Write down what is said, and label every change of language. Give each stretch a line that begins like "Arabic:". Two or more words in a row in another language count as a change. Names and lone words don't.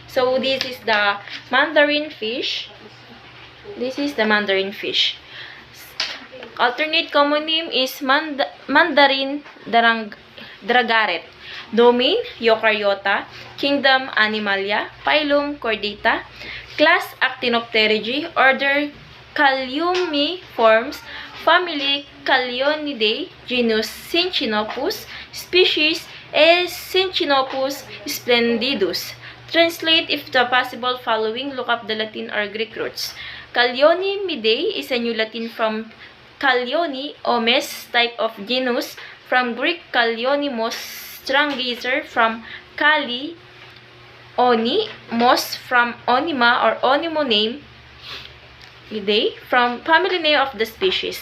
English: So this is the mandarin fish. This is the mandarin fish. Alternate common name is mandarin dragaret. Domain Eukaryota. Kingdom Animalia. Phylum Chordata. Class Actinopterygii. Order Calliumiformes. Family Callionidae. Genus Syncinopus. Species Syncinopus splendidus. Translate if the possible following. Look up the Latin or Greek roots. Callionidae is a new Latin from Callioni, omes, type of genus, from Greek Callionimus, strangazer, from Kali, Oni, mos, from Onima or Onimo name, Idae, from family name of the species.